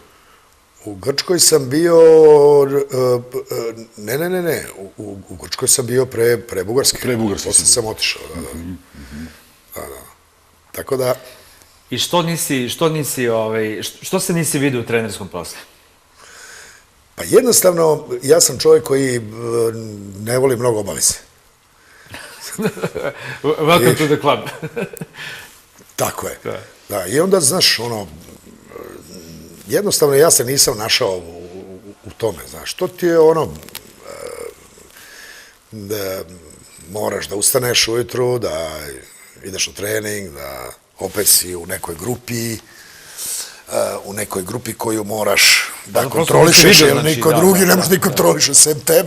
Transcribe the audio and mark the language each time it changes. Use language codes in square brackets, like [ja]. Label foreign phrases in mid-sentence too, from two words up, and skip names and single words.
[sr] U Grčkoj sam bio, ne, u Grčkoj sam bio pre Bugarske. Pre Bugarske. Posle sam otišao, da. Tako da... I što se nisi vidio u trenerskom poslu? Pa jednostavno, ja sam čovjek koji ne voli mnogo obaveze. [en] Welcome to the club. [sr] Tako je. Da, i onda, znaš, jednostavno ja se nisam našao u tome, znaš, to ti je da moraš da ustaneš ujutru, da ideš u trening, da opet si u nekoj grupi koju moraš da kontrolišeš, jer niko drugi ne može ni kontroliše sem tebe.